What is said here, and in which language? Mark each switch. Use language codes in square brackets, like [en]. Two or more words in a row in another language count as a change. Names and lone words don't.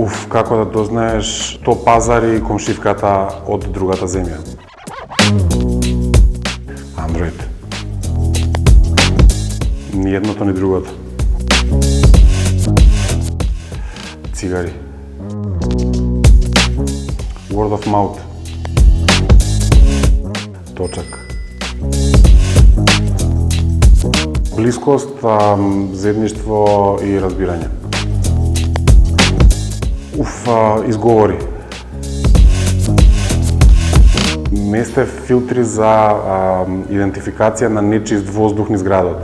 [mk] како да дознаеш што пазари комшивката од другата земја. Android. Ни едното, ни другото. Цигари. [en] Word of mouth. [mk] Точак. Блискост, заедништво и разбирање. Изговори. Не сте филтри за идентификација на нечист воздух низ градот.